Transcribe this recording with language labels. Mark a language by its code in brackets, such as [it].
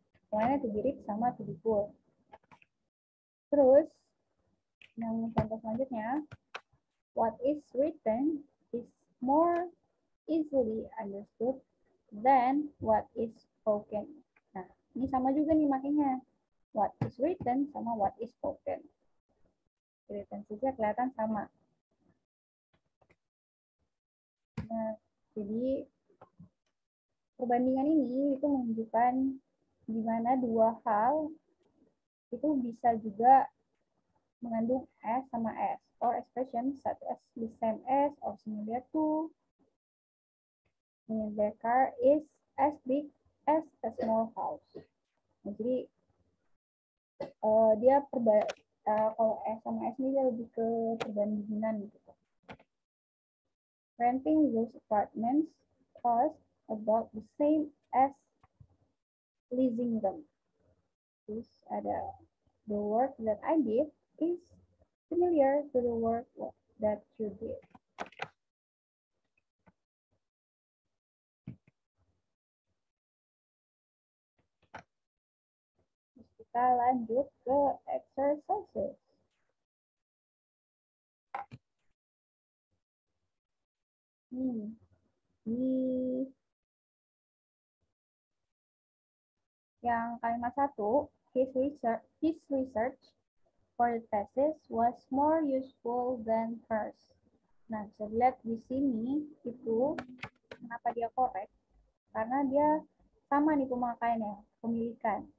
[en] Pokoknya to be rich sama to be poor. [id] Terus yang contoh selanjutnya, [en] what is written is more easily understood than what is spoken. [id] Nah, ini sama juga nih makanya. [en] What is written [id] sama [en] what is spoken. [id] Retensinya kelihatan sama. Nah, jadi perbandingan ini itu menunjukkan di mana dua hal itu bisa juga mengandung S sama S, [en] or expressions such as the same as or similar to. The car is as big as a small house. [id] Nah, jadi dia kalau S sama S ini dia lebih ke perbandingan gitu. [en] Renting those apartments cost about the same as leasing them. [id] Terus ada [en] the work that I did is similar to the work that you did. [id] Terus kita lanjut ke exercises. Di yang kalimat 1, [en] his research for the thesis was more useful than hers. [id] Nah, bisa dilihat di sini itu kenapa dia korek, karena dia sama nih pemakaiannya, pemilikan.